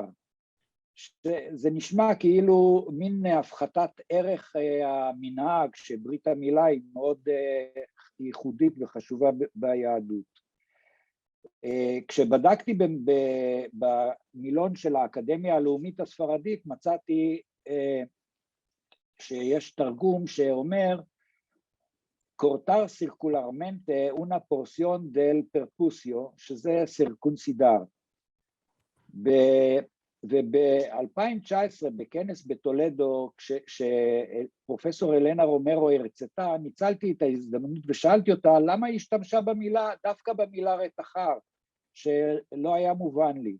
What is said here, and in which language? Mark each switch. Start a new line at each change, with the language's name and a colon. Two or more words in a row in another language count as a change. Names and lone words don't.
Hebrew: זה נשמע כאילו מין הפחתת ערך המנהג, שברית המילה היא מאוד ייחודית וחשובה ביהדות. כשבדקתי במילון של האקדמיה הלאומית הספרדית, מצאתי שיש תרגום שאומר,
Spanish: cortar circularmente una porción del percucio,
Hebrew: שזה סירקונסידר. וב-2019 בכנס בטולדו, כשפרופסור אלנה רומרו הרצתה, ניצלתי את ההזדמנות ושאלתי אותה למה היא השתמשה במילה, דווקא במילה רתחר, שלא היה מובן לי.